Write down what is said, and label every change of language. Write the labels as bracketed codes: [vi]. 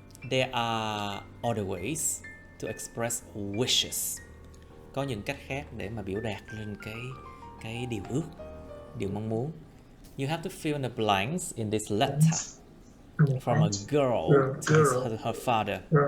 [en] There are other ways to express wishes. [vi] Có những cách khác để mà biểu đạt lên cái điều ước, điều mong muốn. [en] You have to fill in the blanks in this letter from a girl to her father.